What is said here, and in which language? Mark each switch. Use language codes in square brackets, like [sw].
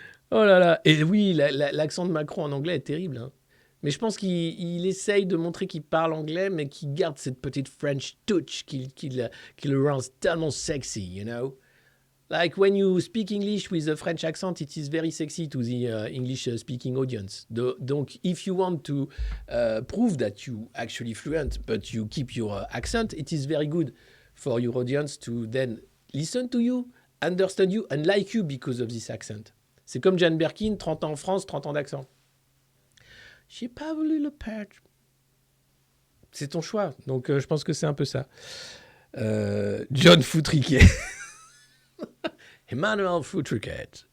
[fr] Oh là là. Et oui, l'accent de Macron en anglais est terrible. Hein. Mais je pense qu'il essaye de montrer qu'il parle anglais, mais qu'il garde cette petite French touch qui le rend tellement sexy, you know? [en] Like when you speak English with a French accent, it is very sexy to the English-speaking audience. Donc, if you want to prove that you actually fluent, but you keep your accent, it is very good for your audience to then listen to you, understand you, and like you because of this accent. [fr] C'est comme Jane Birkin, 30 ans en France, 30 ans d'accent. J'ai pas voulu le perdre. C'est ton choix. Donc, je pense que c'est un peu ça. John Foutriquet. Emmanuel Foutriquet.